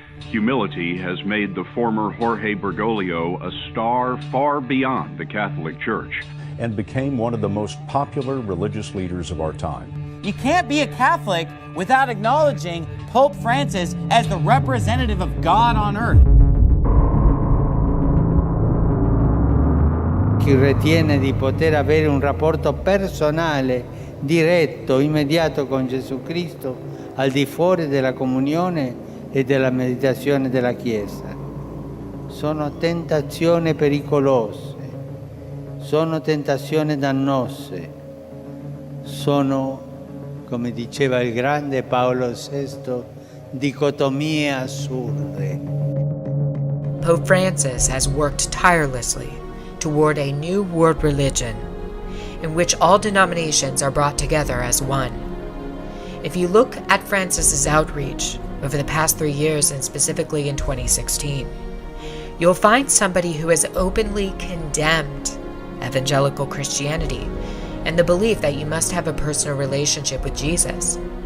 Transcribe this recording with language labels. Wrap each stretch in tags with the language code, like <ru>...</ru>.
<en>Humility has made the former Jorge Bergoglio a star far beyond the Catholic Church, and became one of the most popular religious leaders of our time. You can't be a Catholic without acknowledging Pope Francis as the representative of God on earth.</en> <it>Chi ritiene di poter avere un rapporto personale, diretto, immediato con Gesù Cristo, al di fuori della comunione e della meditazione della Chiesa. Sono tentazioni pericolose, sono tentazioni dannose, sono, come diceva il grande Paolo VI, dicotomie assurde.</it> <en>Pope Francis has worked tirelessly toward a new world religion in which all denominations are brought together as one. If you look at Francis's outreach over the past 3 years, and specifically in 2016, you'll find somebody who has openly condemned evangelical Christianity and the belief that you must have a personal relationship with Jesus.</en>